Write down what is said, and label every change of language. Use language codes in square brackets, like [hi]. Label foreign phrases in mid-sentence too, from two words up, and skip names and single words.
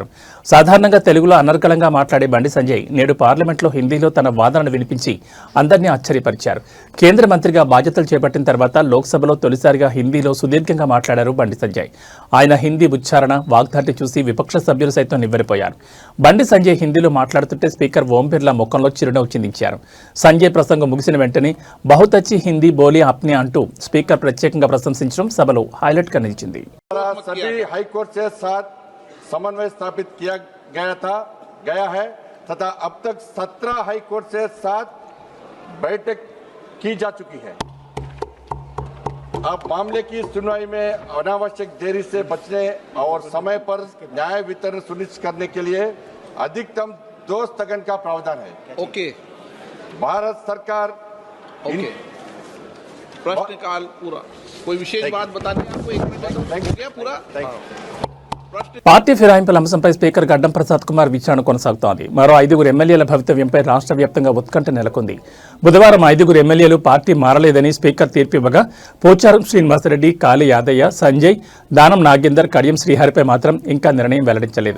[te] సాధారణంగా తెలుగులో అనర్గళంగా మాట్లాడే బండి సంజయ్ నేడు పార్లమెంట్లో హిందీలో తన వాదనను వినిపించి అందరినీ ఆశ్చర్యపరిచారు. కేంద్ర మంత్రిగా బాధ్యతలు చేపట్టిన తర్వాత లోక్సభలో తొలిసారిగా హిందీలో సుదీర్ఘంగా మాట్లాడారు బండి సంజయ్. ఆయన హిందీ ఉచ్చారణ, వాగ్దాటి చూసి విపక్ష సభ్యులు సైతం నివ్వెరపోయారు. బండి సంజయ్ హిందీలో మాట్లాడుతుంటే స్పీకర్ ఓం బిర్లా ముఖంలో చిరునవ్వు చిందించారు. సంజయ్ ప్రసంగం ముగిసిన వెంటనే [hi] बहुत अच्छी हिंदी बोली आपने [te] अंटू स्पीकर प्रत्యేకంగా ప్రశంసించడం సభలో హైలైట్ గా నిలిచింది. [hi] सभी हाई कोर्ट से साथ समन्वय स्थापित किया गया है तथा अब तक 17 हाई कोर्ट से साथ बैठक की जा चुकी है. अब मामले की सुनवाई में अनावश्यक देरी से बचने और समय पर न्याय वितरण सुनिश्चित करने के लिए अधिकतम 2 स्थगन का प्रावधान है. ओके. भारत सरकार ओके. प्रश्नकाल पूरा. कोई विशेष बात बतानी है आपको? 1 मिनट हो गया पूरा. [te] పార్టీ ఫిరాయింపుల అంశంపై స్పీకర్ గడ్డం ప్రసాద్ కుమార్ విచారణ కొనసాగుతోంది. మరో 5 ఎమ్మెల్యేల భవితవ్యంపై రాష్ట్ర వ్యాప్తంగా ఉత్కంఠ నెలకొంది. బుధవారం 5 ఎమ్మెల్యేలు పార్టీ మారలేదని స్పీకర్ తీర్పివ్వగా పోచారం శ్రీనివాసరెడ్డి, కాళీ యాదయ్య, సంజయ్, దానం నాగేందర్, కడియం శ్రీహరిపై మాత్రం ఇంకా నిర్ణయం వెల్లడించలేదు.